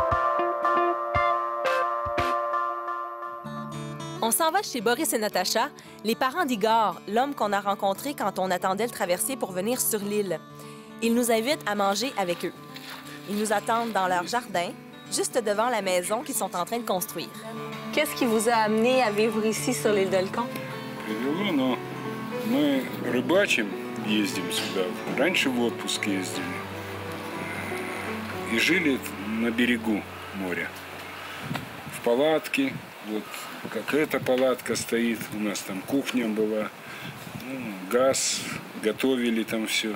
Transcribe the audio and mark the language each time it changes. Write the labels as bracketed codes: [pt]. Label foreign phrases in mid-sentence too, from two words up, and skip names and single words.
[fr] On s'en va chez Boris et Natacha Les parents d'Igor, l'homme qu'on a rencontré quand on attendait le traversier pour venir sur l'île. Ils nous invitent à manger avec eux. Ils nous attendent dans leur jardin, juste devant la maison qu'ils sont en train de construire. Qu'est-ce qui vous a amené à vivre ici sur l'île d'Olcon? [ru] Привело, но мы рыбачим, ездим сюда. Раньше в отпуск ездили. И жили на берегу моря. В палатке, вот как эта палатка стоит, у нас там кухня была, газ, готовили там все.